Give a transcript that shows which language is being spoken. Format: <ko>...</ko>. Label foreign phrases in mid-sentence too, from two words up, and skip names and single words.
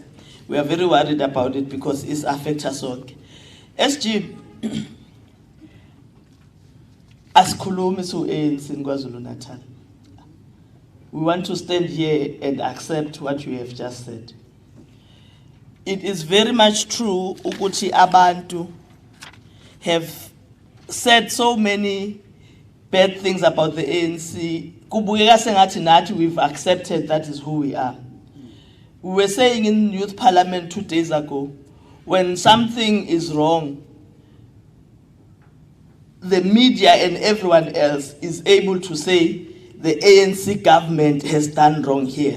<en>We are very worried about it because it affects us all. SG, as Kulumis who ANC in KwaZulu-Natal, we want to stand here and accept what you have just said. It is very much true ukuthi abantu have said so many bad things about the ANC.</en> <nd>Kubukeka sengathi nathi</nd> <en>we've accepted that is who we are. We were saying in Youth Parliament 2 days ago, when something is wrong, the media and everyone else is able to say the ANC government has done wrong here.</en>